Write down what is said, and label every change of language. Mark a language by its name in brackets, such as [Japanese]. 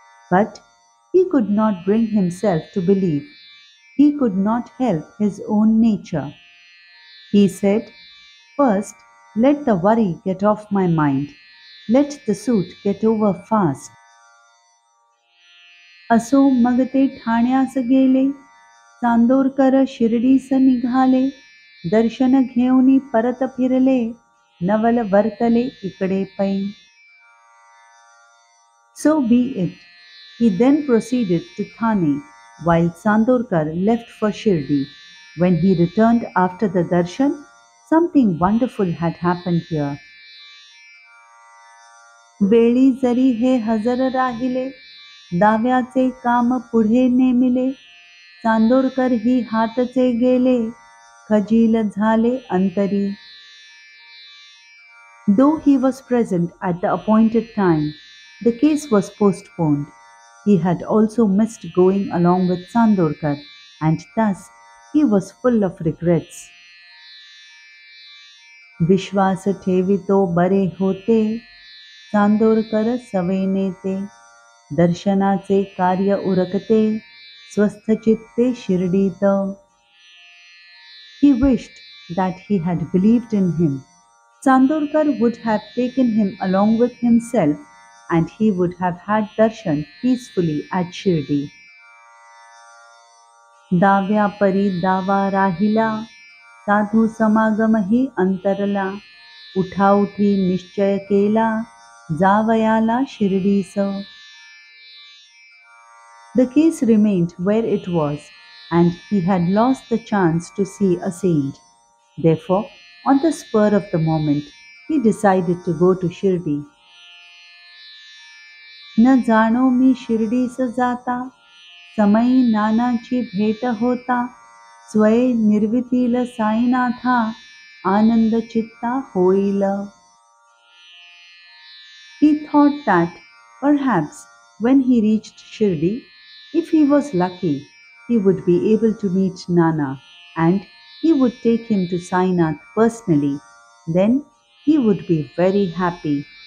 [English] But he could not bring himself to believe. He could not help his own nature. He said, first, let the worry get off my mind. Let the suit get over fast. [Marathi] असो मग ते ठाण्यास गेले, चांदोरकर शिर्डीस निघाले, दर्शन घेऊनी परत फिरले, नवल वर्तले इकडे पै. [English] So be it. He then proceeded to Thane, while Chandorkar left for Shirdi. When he returned after the darshan, something wonderful had happened here. [Marathi] वेळी जरी हे हजर राहिले, दाव्याचे काम पुढे नेमिले, चांदोरकर ही हातचे गेले, खजील झाले अंतरी. [English] Though he was present at the appointed time, the case was postponed. He had also missed going along with Chandorkar, and thus he was full of regrets. [Marathi] विश्वास ठेवितो बरे होते, चांदोरकर सवेने ते, दर्शनाचे कार्य उरकते, स्वस्थ चित्ते शिर्डीत. [English] He wished that he had believed in him. Chandorkar would have taken him along with himself, and he would have had darshan peacefully at Shirdi. [Marathi] दाव्या परी दावा राहिला, साधू समागम ही अंतरला, उठाउठी निश्चय केला, जावयाला शिर्डीस. [English] The case remained where it was, and he had lost the chance to see a saint. Therefore, on the spur of the moment, he decided to go to Shirdi. [Marathi] न जाणो मी शिर्डीस जाता, समयी नानाची भेट होता, स्वय निर्वितील साईनाथा, आनंद चित्ता होईल. [English] He thought that perhaps when he reached Shirdi, if he was lucky, he would be able to meet Nana, and he would take him to Sainath personally. Then he would be very happy.